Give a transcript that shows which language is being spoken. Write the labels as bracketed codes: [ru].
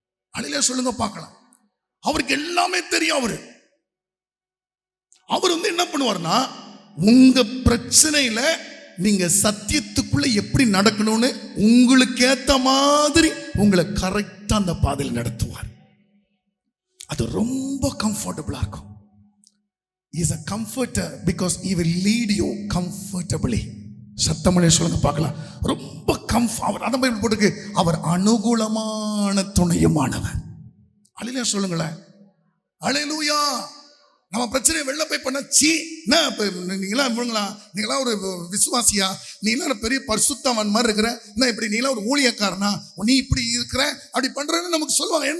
[ta] அலைய சொல்லுங்க பார்க்கலாம். அவருக்கு எல்லாமே தெரியும். அவர் வந்து என்ன பண்ணுவார்னா, உங்க பிரச்சனையில நீங்க சத்தியத்துக்குள்ள எப்படி நடக்கணும்னு உங்களுக்கு ஏத்த மாதிரி உங்களை கரெக்டா அந்த பாதையில் நடத்துவார். அது ரொம்ப கம்ஃபர்டபுளா இருக்கும். [en] He is a comforter because he will lead you comfortably. [ta] சத்தமலே சொல்லுங்க பார்க்கலாம். ரொம்ப கம்ஃபர்ட். அதான் பைபிள் போட்டுருக்கு, அவர் அனுகூலமான துணையுமானவர். அல்லேலூயா சொல்லுங்களேன். அல்லேலூயா. நம்ம பிரச்சனையை வெளில போய் பண்ண சீ நீங்களா ஒரு விசுவாசியா, நீங்களா பெரிய பரிசுத்தவன் மாதிரி இருக்கிற, என்ன இப்படி நீங்களா ஒரு ஊழியக்காரனா, நீ இப்படி இருக்கிற அப்படி பண்றன்னு நமக்கு சொல்லுவாங்க.